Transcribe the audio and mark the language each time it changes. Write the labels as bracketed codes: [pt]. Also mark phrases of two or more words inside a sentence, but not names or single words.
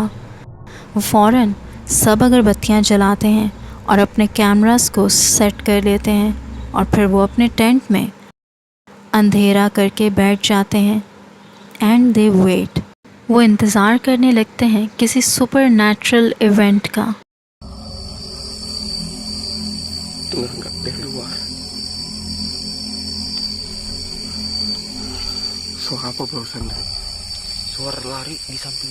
[hi] वो फ़ौरन सब अगरबत्तियाँ जलाते हैं और अपने कैमरास को सेट कर लेते हैं और फिर वो अपने टेंट में अंधेरा करके बैठ जाते हैं [en] and they wait. [hi] वो इंतज़ार करने लगते हैं किसी [en] super natural event [hi] का। [id] Tenggak dari luar. Suara apa barusan? Suara lari di samping.